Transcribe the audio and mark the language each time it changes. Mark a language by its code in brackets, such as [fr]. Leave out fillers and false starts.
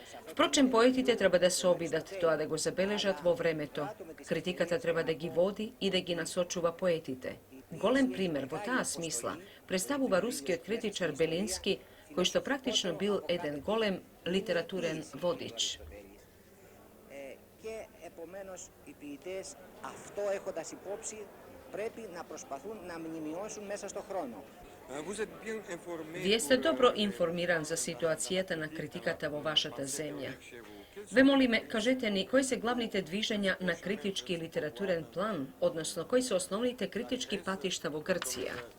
[mk] Впрочем, поетите треба да се обидат тоа да го забележат во времето. Критиката треба да ги води и да ги насочува поетите. Голем пример во таа смисла представува рускиот критичар Белински, кој што практично бил еден голем литературен водич. [el] Και επομένως οι ποιητές αυτό έχοντας υπόψη πρέπει να προσπαθούν να μνημειώσουν μέσα στο χρόνο. [mk] Вие сте добро информиран за ситуацијата на критиката во вашата земја. Ве молиме, кажете ни, кои се главните движења на критички литературен план, односно кои се основните критички патишта во Грција?